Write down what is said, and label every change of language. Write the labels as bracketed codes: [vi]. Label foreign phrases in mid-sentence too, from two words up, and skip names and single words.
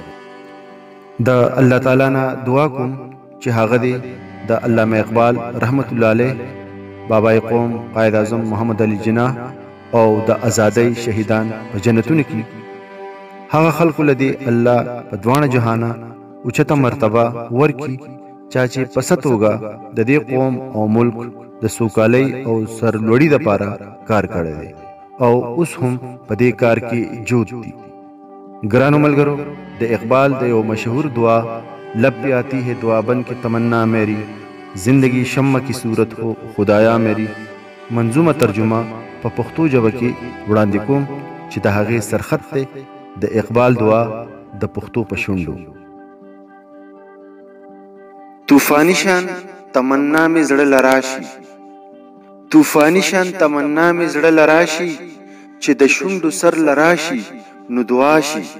[ps] د الله تعالی نه دعا کوم چې هغه دې د علامه اقبال رحمت الله علیه، بابای قوم قائد اعظم محمد علي جناح او د ازادۍ شهیدان په جنتونو کې هغه خلکو لدی الله په دوانه جهانه اوچته مرتبه ورکی چا چې په ستوګه د دې قوم او ملک د سوکالۍ او سرلوړۍ لپاره کار کړی دی او اوس هم په دې کار کې جوت دي. ګرانو ملګرو، د اقبال د یو مشهور دعا [ur] لب پہ آتی ہے دعا بن کے تمنا میری، زندگی شمع کی صورت ہو خدایا میری، [ps] منظومه ترجمه په پښتو ژبه کې وړاندې کوم چې د هغې سرخط دی د اقبال دعا د پښتو په شونډو. طوفانی شان تمنا می زړه لراشي، طوفانی شان تمنا می زړه لراشي، چې د شونډو سر لراشي نو دعا شي.